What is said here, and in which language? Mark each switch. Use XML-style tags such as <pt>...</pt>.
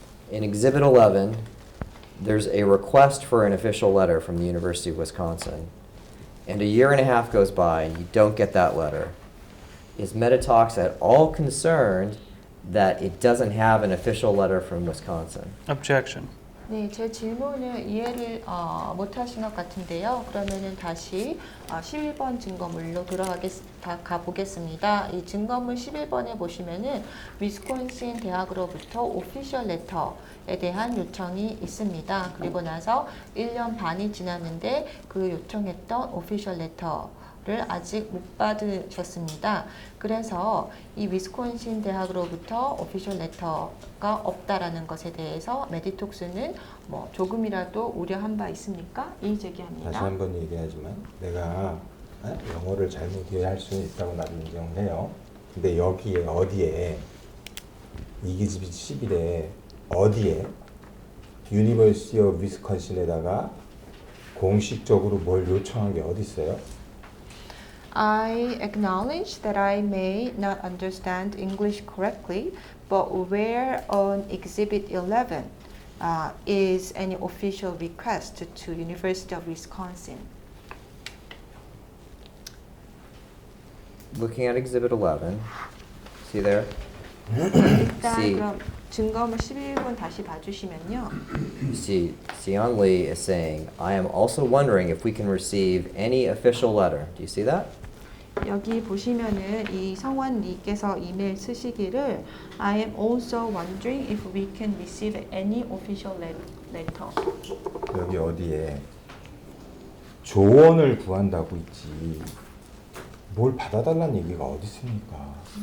<en>In Exhibit 11, there's a request for an official letter from the University of Wisconsin, and a year and a half goes by and you don't get that letter. Is Meditox at all concerned that it doesn't have an official letter from Wisconsin? Objection.</en> <ko>네, 제 질문을 이해를 못 하신 것 같은데요. 그러면은 다시 11번 증거물로 가 보겠습니다. 이 증거물 11번에 보시면은 위스콘신 대학으로부터 오피셜 레터에 대한 요청이 있습니다. 그리고 나서 1년 반이 지났는데 그 요청했던 오피셜 레터를 아직 못 받으셨습니다. 그래서 이 위스콘신 대학으로부터 오피셜 레터가 없다라는 것에 대해서 메디톡스는 뭐 조금이라도 우려한 바 있습니까? 이의 제기합니다. 다시 한 번 얘기하지만 내가 영어를 잘못 이해할 수는 있다고 나도 인정해요. 근데 여기에 어디에 이기집이 11에 어디에 유니버시티 오브 위스콘신에다가 공식적으로 뭘 요청한 게 어디 있어요?</ko> <en>I acknowledge that I may not understand English correctly, but where on Exhibit 11 is any official request to University of Wisconsin? Looking at Exhibit 11, see there?</en> <ko>일단</ko> <en>See.</en> <ko>그럼 증거물 11번 다시 봐주시면요.</ko> <en>See, Sion Lee is saying, I am also wondering if we can receive any official letter. Do you see that?</en> <ko>여기 보시면은 이 성원 리께서 이메일 쓰시기를</ko> <en>I am also wondering if we can receive any official letter.</en> <ko>여기 어디에 조언을 구한다고 있지 뭘 받아달라는 얘기가 어디 있습니까?</ko>